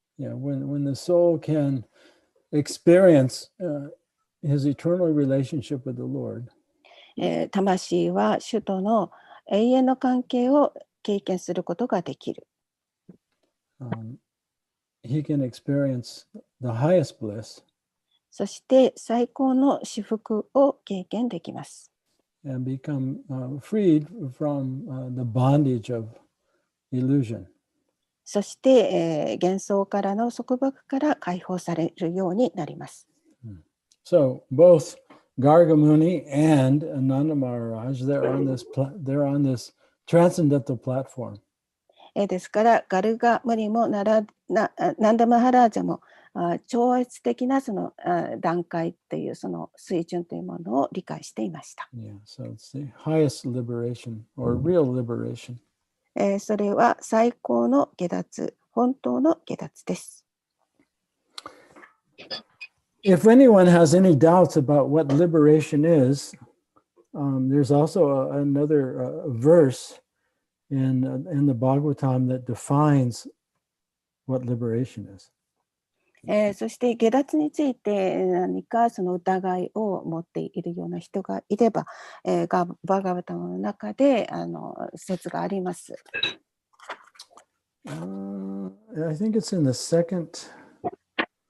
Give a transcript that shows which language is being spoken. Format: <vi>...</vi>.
<en>Yeah, when the soul can experience his eternal relationship with the Lord,</en> <ja>魂は主との永遠の関係を経験することができる。</ja> <en>he can experience the highest bliss.</en> <ja>そして最高の至福を経験できます。</ja> <en>and become freed from the bondage of illusion.</en> <ja>そして、幻想からの束縛から解放されるようになります。</ja> <en>So both Garga Muni and Ananda Maharaj, they're on this transcendental platform.</en> <ja>ですからガルガムニもナンダマハラージャも超越的なその段階というその水準というものを理解していました。</ja> <en>Yeah, so it's the highest liberation or real liberation.</en> <ja>それは最高の下脱、本当の下脱です。</ja> <en>If anyone has any doubts about what liberation is, there's also another verse in the Bhagavatam that defines what liberation is.</en> <ja>そして下脱について何かその疑いを持っているような人がいれば、バーガバタムの中で説があります。</ja> <en>I think it's in the second canto.</en>